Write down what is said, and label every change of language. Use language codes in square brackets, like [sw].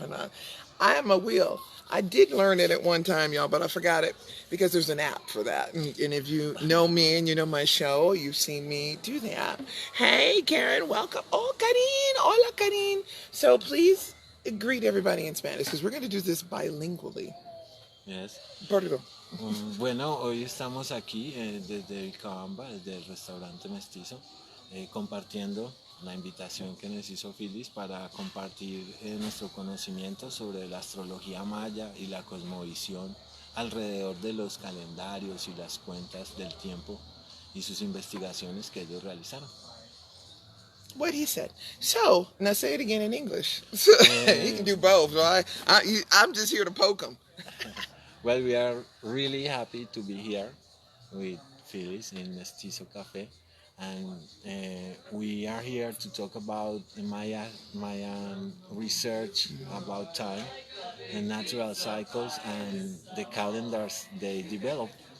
[en] And I am a wheel. I did learn it at one time, y'all, but I forgot it because there's an app for that. And if you know me and you know my show, you've seen me do the app. Hey, Karen, welcome. Oh, Karin. Hola, Karin. So please greet everybody in Spanish because we're going to do this bilingually. Yes. [es] Perdón. Bueno, hoy estamos aquí desde Vilcabamba, desde el restaurante Mestizo, compartiendo la invitación que nos hizo Phyllis para compartir nuestro conocimiento sobre la astrología maya y la cosmovisión alrededor de los calendarios y las cuentas del tiempo y sus investigaciones que ellos realizaron. [en] What he said. So, now say it again in English. He can do both. So I'm just here to poke him. Well, we are really happy to be here with Phyllis in Mestizo Cafe, and we are here to talk about Mayan research about time and natural cycles and the calendars they develop.